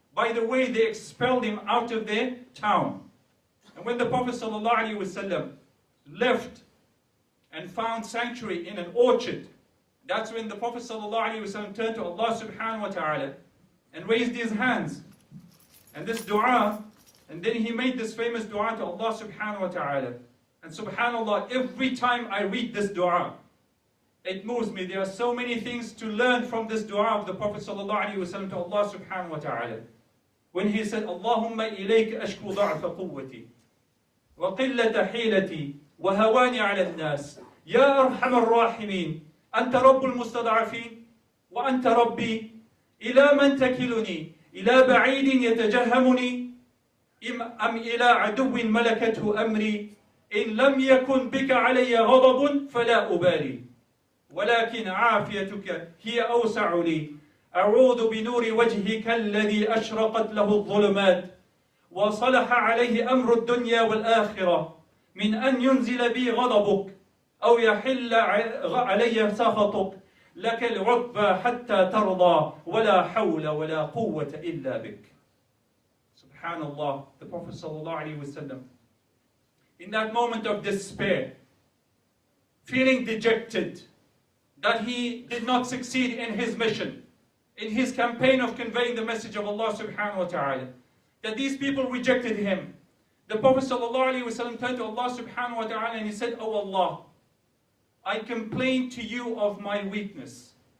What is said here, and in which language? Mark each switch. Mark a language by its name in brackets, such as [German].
[English] By the way, they expelled him out of their town. And when the Prophet ﷺ left and found sanctuary in an orchard, that's when the Prophet ﷺ turned to Allah subhanahu wa ta'ala and raised his hands. And this dua, and then he made this famous dua to Allah subhanahu wa ta'ala. And subhanallah, every time I read this dua, it moves me. There are so many things to learn from this dua of the Prophet ﷺ to Allah subhanahu wa ta'ala. When he said, [Arabic] Allahumma ilayka ashku da'fa quwwati وقلة حيلتي وهواني على الناس يا أرحم الراحمين أنت رب المستضعفين وأنت ربي إلى من تكلني إلى بعيد يتجهمني أم إلى عدو ملكته أمري إن لم يكن بك علي غضب فلا أبالي ولكن عافيتك هي أوسع لي أعوذ بنور وجهك الذي أشرقت له الظلمات وصلح عليه أمر الدنيا والآخرة من أن ينزل بي غضبك أو يحل علي سخطك لك العتبى حتى ترضى ولا حول ولا قوة إلا بك. [English] Subhanallah, the Prophet ﷺ in that moment of despair, feeling dejected, that he did not succeed in his mission, in his campaign of conveying the message of Allah subhanahu wa ta'ala, that these people rejected him. The Prophet ﷺ turned to Allah subhanahu wa ta'ala and he said, "Oh Allah, I complain to you of my weakness."